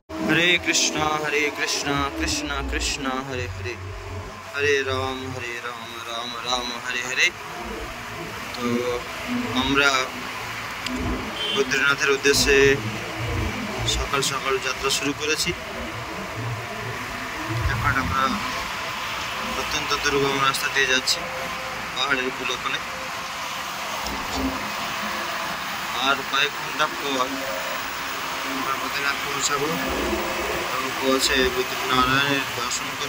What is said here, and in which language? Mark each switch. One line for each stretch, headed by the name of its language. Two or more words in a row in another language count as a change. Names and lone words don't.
Sanskrit: कृष्णा कृष्णा कृष्णा हरे हरे, हरे राम राम राम हरे हरे।
Bangla: तो আমরা বদ্রীনাথের উদ্দেশ্যে সকাল সকাল যাত্রা শুরু করেছি। এখন আমরা অত্যন্ত দুর্গম রাস্তা দিয়ে যাচ্ছি পাহাড়ের কুলকনে। আর কয়েক ঘন্টা পর আমরা বদ্রীনাথ পৌঁছাবো এবং পৌঁছে বদ্রীনারায়ণের দর্শন করব।